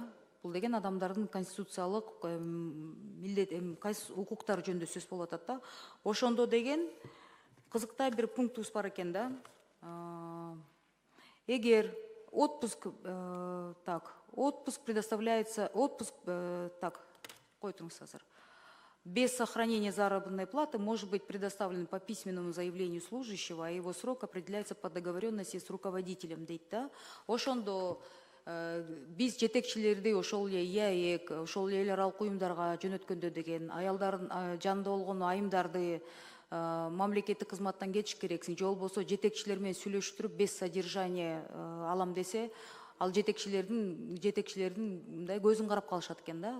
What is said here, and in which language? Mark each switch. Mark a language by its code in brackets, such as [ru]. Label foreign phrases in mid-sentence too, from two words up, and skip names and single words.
[ky] Бул деген адамдардын конституциялык укуктары жөнүндө сөз болуп атат да. Ошондо деген кызыктай бир пунктубуз бар экен да. Эгер [ru] отпуск предоставляется, [ky] койтуңуз азыр. [ru] Без сохранения заработной платы может быть предоставлен по письменному заявлению служащего, а его срок определяется по договоренности с руководителем, [ky] дейт да. Ошондо биз жетекчилерди ошол эле ИАЭК, ошол эле эл аралык уюмдарга жөнөткөндө деген аялдардын жанында болгон айымдарды мамлекеттик кызматтан кетиш керексиң, же болбосо жетекчилер менен сүйлөшүп туруп [ru] без содержания [ky] алам десе, ал жетекчилердин мындай көзүн карап калышат экен да.